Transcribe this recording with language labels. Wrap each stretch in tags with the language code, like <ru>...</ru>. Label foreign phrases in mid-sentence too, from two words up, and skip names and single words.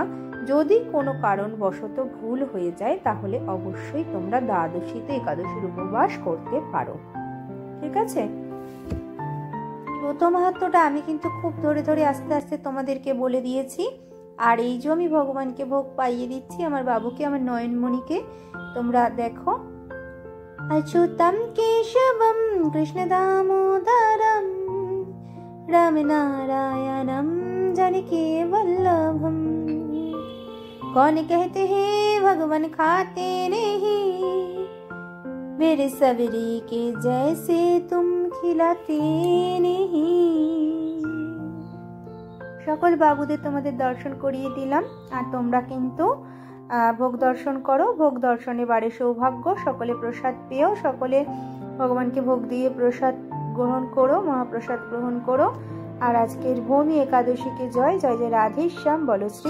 <bn>যদি কোনো কারণবশত ভুল হয়ে যায় তাহলে অবশ্যই তোমরা দ্বাদশীতে একাদশীর উপবাস করতে পারো। ঠিক আছে? ব্রত মাহাত্ম্যটা আমি কিন্তু খুব ধরে ধরে আস্তে আস্তে তোমাদেরকে বলে দিয়েছি। আর এই যে আমি ভগবানকে ভোগ পাইয়ে দিচ্ছি আমার বাবুকে, আমার নয়নমণিকে। তোমরা দেখো,</bn> <sa>अच्युतं केशवं कृष्णदामोदरं रामनारायणं जानकी वल्लभं।</sa> <hi>कौन कहते हैं भगवान खाते नहीं, मेरे सबरी के जैसे तुम खिलाते नहीं।</hi> <bn>সকল বাবুদের তোমাদের দর্শন করিয়ে দিলাম। আর তোমরা কিন্তু ভোগ দর্শন করো। ভোগ দর্শনে বাড়ে সৌভাগ্য। সকলে প্রসাদ পেয়েও সকলে ভগবানকে ভোগ দিয়ে প্রসাদ গ্রহণ করো, মহাপ্রসাদ গ্রহণ করো। আর আজকের ভৌমি একাদশীকে জয় জয়। জয় রাধেশ্যাম।</bn>